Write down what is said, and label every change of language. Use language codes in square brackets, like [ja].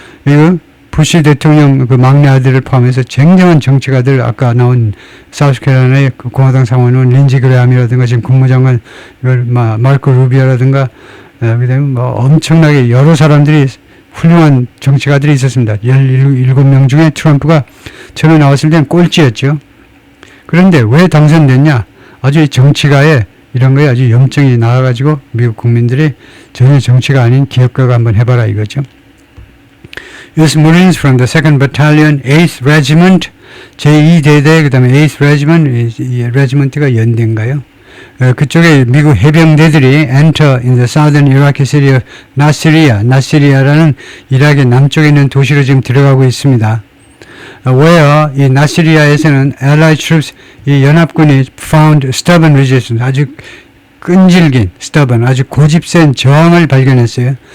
[ko] 이거 부시 대통령 그 막내 아들을 포함해서 쟁쟁한 정치가들 아까 나온 사우스캐롤라이나의 그 공화당 상원의원 린지 그레함이라든가 지금 국무장관 마르코 루비오라든가 그다음에 뭐 엄청나게 여러 사람들이 훌륭한 정치가들이 있었습니다. 17명 중에 트럼프가 처음에 나왔을 때는 꼴찌였죠. 그런데 왜 당선됐냐? 아주 이 정치가에 이런 거에 아주 염증이 나와가지고 미국 국민들이 전혀 정치가 아닌 기업가가 한번 해봐라 이거죠. [en] U.S. Marines from the 2nd Battalion, 8th Regiment, [ko] 제2대대, 그 다음에 [en] 8th Regiment, [ko] 이 레지먼트가 연대인가요? 그쪽에 미국 해병대들이 [en] enter in the southern Iraqi city of Nasiriyah, [ko] 나시리야라는 이라크의 남쪽에 있는 도시로 지금 들어가고 있습니다. [en] where [ko] 이 나시리아에서는 [en] Allied troops [ko] 이 연합군이 [en] found stubborn resistance [ko] 아주 끈질긴 [en] stubborn [ko] 아주 고집센 저항을 발견했어요.